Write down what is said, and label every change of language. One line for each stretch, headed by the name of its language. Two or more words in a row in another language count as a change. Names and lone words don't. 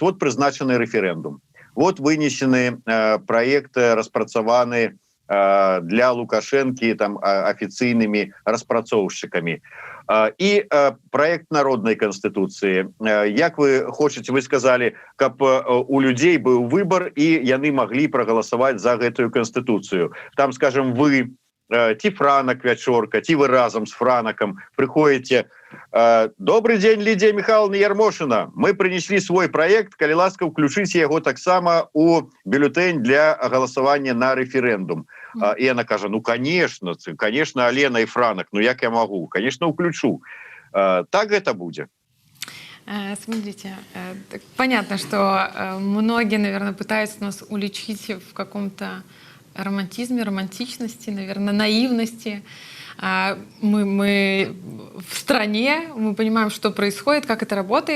Belarusian: Вот прызначаны рэферэндум. Вот вынесены праекты, распрацаваны для Лукашэнкі там афіцыйнымі распрацоўшчыкамі.
Russian: І проект народной конституции.
Belarusian: Як вы хочаце, вы сказали, каб у людзей быў выбор і яны маглі прагаласаваць за гэтую конституцию.
Russian: Там, скажем, вы, ці Франак Вячорка, ці вы разом с Франаком приходите: добрый день, Лидия Михайловна Ярмошина, мы принесли свой проект,
Belarusian: калі ласка,
Russian: включите его таксама у бюллетень для голосования на референдум. И она кажа: ну конечно, Алена и Франак, ну як я могу, конечно, уключу. Так это будет? Смотрите, понятно, что многие, наверное, пытаются нас уличить в каком-то романтизме, романтичности, наверное, наивности. Мы в стране, мы понимаем, что происходит, как это работает.